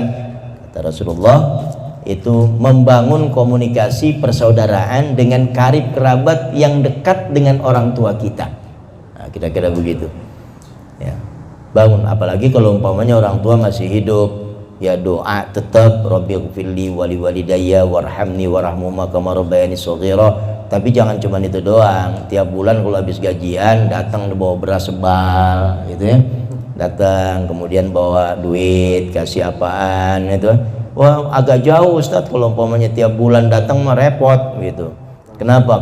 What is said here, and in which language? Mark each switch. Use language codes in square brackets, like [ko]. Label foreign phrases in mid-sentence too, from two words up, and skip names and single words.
[id] Kata Rasulullah, itu membangun komunikasi persaudaraan dengan karib kerabat yang dekat dengan orang tua kita. Nah, kira-kira begitu, ya. Bangun, apalagi kalau umpamanya orang tua masih hidup, ya, doa tetap, [ar] رب اغفر لي ولوالدي وارحمني وارحمهما كما ربياني صغيرا. [id] Tapi jangan cuma itu doang. Tiap bulan kalau habis gajian datang bawa beras sebal, gitu ya. Datang kemudian bawa duit, kasih apaan itu. Wah, agak jauh Ustadz, kalau umpamanya tiap bulan datang mah repot gitu. Kenapa?